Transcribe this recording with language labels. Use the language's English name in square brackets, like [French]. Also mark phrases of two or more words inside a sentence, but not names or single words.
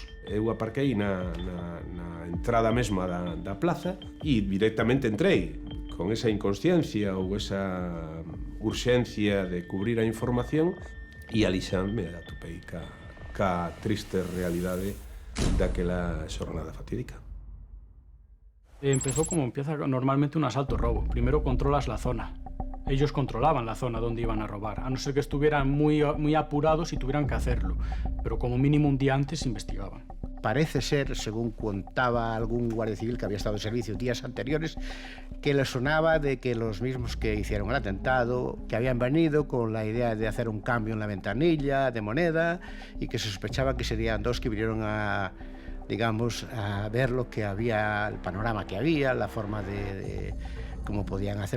[Galician] Eu aparquei na entrada mesma da plaza e directamente entrei con esa inconsciencia ou esa urxencia de cubrir a información e ali xa me atopei ca triste realidade daquela xornada fatídica. [Spanish] Empezó como empieza normalmente un asalto-robo. Primero controlas la zona. Ellos controlaban la zona donde iban a robar, a no ser que estuvieran muy apurados y tuvieran que hacerlo. Pero como mínimo un día antes investigaban. Parece ser, según contaba algún guardia civil que había estado de servicio días anteriores, que le sonaba de que los mismos que hicieron el atentado, que habían venido con la idea de hacer un cambio en la ventanilla de moneda y que se sospechaba que serían 2 que vinieron a ver lo que había, el panorama que había, la forma de cómo podían hacer.